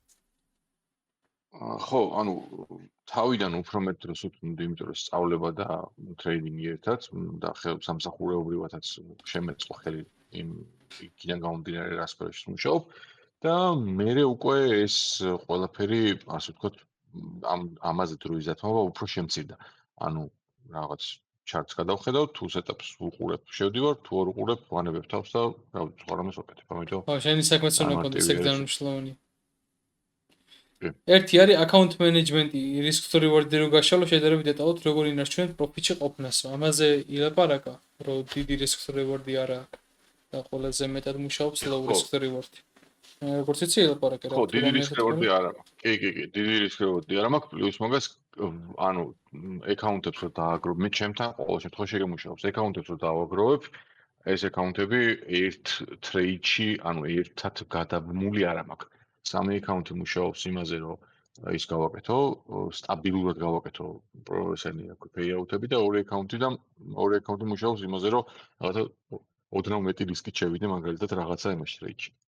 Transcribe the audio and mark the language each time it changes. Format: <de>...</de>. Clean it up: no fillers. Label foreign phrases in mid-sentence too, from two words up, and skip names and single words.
<ka>ხო, ანუ თავიდან უფრო მეტ დროს ვთქვი, იმიტომ რომ სწავლება და ტრეიდინგი ერთად და სამსახურეობრივადაც შემეწყო ხელი იქიდან გამომდინარე რა სფეროში ვმუშაობ და მე უკვე ეს ყველაფერი, ასე ვთქვათ, ამაზე დროის დათმობა უფრო შემცირდა. ანუ რაღაც ჩარტს გადავხედავ, თუ სეტაპს ვუყურებ, შევდივარ, თუ არ ვუყურებ, ვანებებ თავს და რა ვიცი, სხვა რამეს ვაკეთებ. ამიტომ ხო, შენი საქმეც უნდა გქონდეს ეგ დანიშნულოვანი. ერთი არის</ka> <en>account management-</en> <ka>ი,</ka> <en>risk to reward-</en> <ka>ი რო გაშალო, შედარებით დეტალურად როგორ ინარჩუნებთ პროფიტში ყოფნას. ამაზე ილაპარაკა, რომ დიდი</ka> <en>risk to reward-</en> <ka>ი არა და ყველაზე მეტად მუშაობს</ka> <en>low risk to reward-</en> <ka>ი. როგორც იცი ილაპარაკე რა. ხო, დიდი</ka> <en>risk reward-</en> <ka>ი არა მაქვს. კი, დიდი</ka> <en>risk reward-</en> <ka>ი არა მაქვს, პლუს მაგას ანუ account-ებს რო დააგროვებ, მე ჩემთან ყოველ შემთხვევაში შემუშაობს. account-ებს რო დააგროვებ, ეს account-ები ერთ trade-ში, ანუ ერთად გადაბმული არა მაქვს. სამი account-ი მუშაობს იმაზე, რომ ის გავაკეთო, სტაბილურად გავაკეთო ესენი payout-ები და ორი account-ი მუშაობს იმაზე, რომ რაღაცა ოდნავ მეტი რისკით შევიდე მაგალითად რაღაცა იმაში trade-ში.</ka>